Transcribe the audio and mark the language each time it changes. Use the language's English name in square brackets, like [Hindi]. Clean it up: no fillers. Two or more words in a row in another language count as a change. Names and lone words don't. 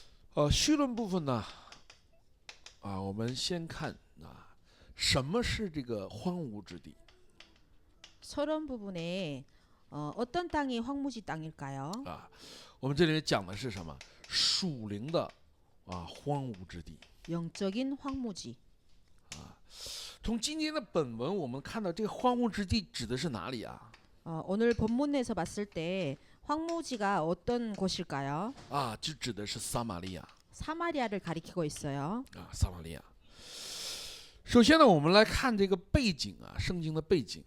[Chinese] 绪论部分呢，我们先看什么是这个荒芜之地 [Korean] 서론 부분에 어떤 땅이 황무지 땅일까요? [Chinese] 我们这里面讲的是什么？属灵的荒芜之地。 [Korean] 영적인 황무지. [Chinese] 从今天的本文，我们看到这个荒芜之地指的是哪里啊？ [Korean] 오늘 본문에서 봤을 때 황무지가 어떤 곳일까요? [Chinese] 就指的是撒玛利亚 [Korean] 사마리아를 가리키고 있어요. [Chinese] 撒玛利亚。首先呢，我们来看这个背景圣经的背景